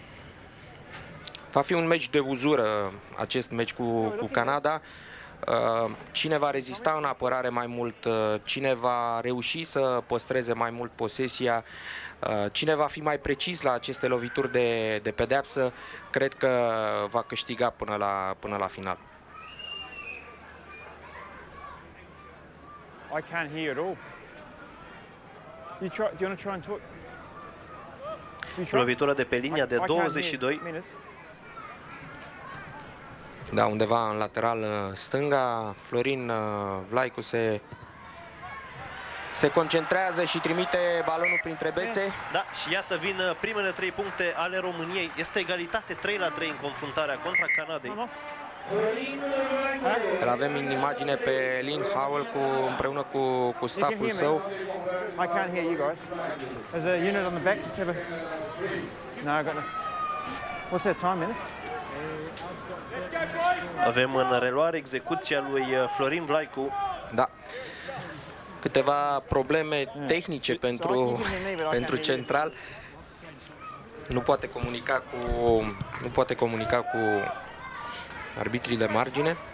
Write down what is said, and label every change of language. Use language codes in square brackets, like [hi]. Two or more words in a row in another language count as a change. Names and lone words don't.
[ro] Va fi un meci de uzură acest meci cu Canada. Cine va rezista în apărare mai mult, cine va reuși să păstreze mai mult posesia, cine va fi mai precis la aceste lovituri de pedeapsă, cred că va câștiga până la final. [en] I can't hear at all. Do you want to try and talk? [ro] Lovitura de pe linia de [en] I can't [ro] 22. [en] hear. [ro] Da, undeva în lateral stânga, Florin Vlaicu se concentrează și trimite balonul printre bețe. Da, și iată vin primele 3 puncte ale României. Este egalitate 3-3 în confruntarea contra Canadei. Îl avem în imagine pe Lynn Howell împreună cu stafful său. [en] I can't hear you guys. There's a unit on the back. Just have a... No, I got no... What's that time, minute? [ro] Avem în reluare execuția lui Florin Vlaicu. Da. Câteva probleme tehnice pentru central. Nu poate comunica cu arbitrii de margine.